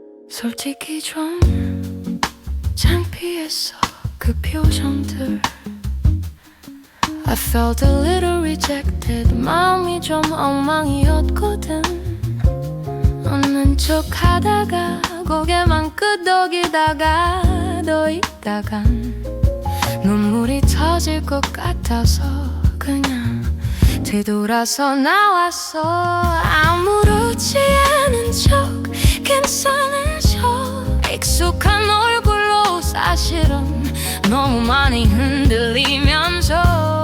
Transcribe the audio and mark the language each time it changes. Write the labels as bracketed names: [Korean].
[Korean] 솔직히 좀 창피했어 그 표정들. [English] I felt a little rejected. [Korean] 마음이 좀 엉망이었거든. 웃는 척 하다가 고개만 끄덕이다가 더 있다간 눈물이 터질 것 같아서 그냥 뒤돌아서 나왔어. 아무렇지 않은 척 괜찮은 척 익숙한 얼굴로 사실은 너무 많이 흔들리면서.